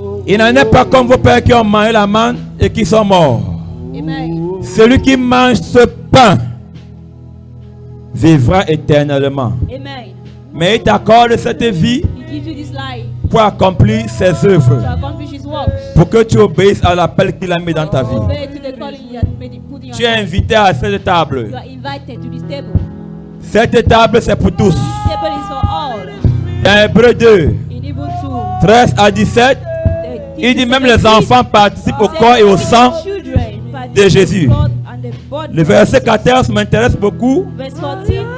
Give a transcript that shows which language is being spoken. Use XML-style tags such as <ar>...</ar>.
<fr>Il n'en est pas comme vos pères qui ont mangé la manne et qui sont morts. Amen. Celui qui mange ce pain vivra éternellement. Amen. Mais il t'accorde cette vie</fr> <en>He gives you this life</en> <fr>pour accomplir ses</fr> <en>to</en> <fr>œuvres,</fr> <en>accomplish his works.</en> <fr>pour que tu obéisses à l'appel qu'il a mis dans ta vie.</fr> <en>Obey to the calling he has put in your</en> <fr>Tu es</fr> <en>life.</en> <fr>invité à cette table.</fr> <en>You are invited to this table.</en> <fr>Cette table, c'est pour tous.</fr> <en>This table is for all.</en> <fr>Dans Hébreux 2,</fr> <en>In Hebrew 2,</en> <fr>13 à 17, il dit même les enfants participent au corps et au sang de Jésus. Le verset 14 m'intéresse beaucoup</fr> <en>Verse 14,</en>